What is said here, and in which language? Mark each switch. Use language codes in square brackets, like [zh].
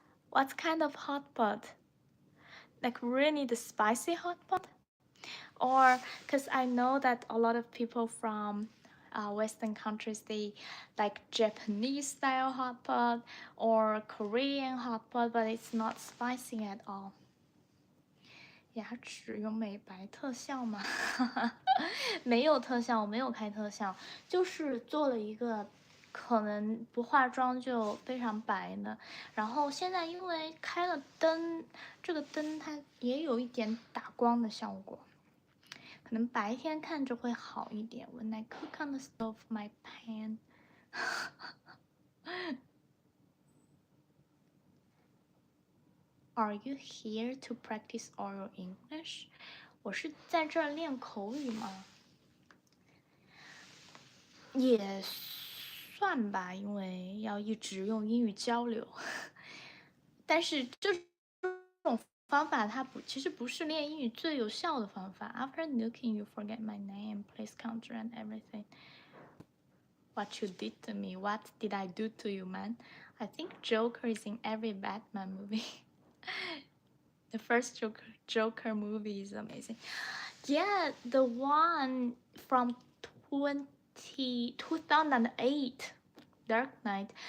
[en] What kind of hot pot? Like really the spicy hot pot? Or because I know that a lot of people from Western countries, they like Japanese style hot pot or Korean hot pot, but it's not spicy at all. [zh] 牙齿有美白特效吗？没有特效，我没有开特效，就是做了一个可能不化妆就非常白的。然后现在因为开了灯，这个灯它也有一点打光的效果，可能白天看着会好一点。 [en] When I cook on the stove, my pan. Are you here to practice oral English? [zh] 我是在这儿练口语吗？也算吧，因为要一直用英语交流。但是这种方法它其实不是练英语最有效的方法。 [en] After looking, you forget my name, place counter, and everything. What you did to me? What did I do to you, man? I think Joker is in every Batman movie. The first Joker movie is amazing. Yeah, the one from 2008, Dark Knight.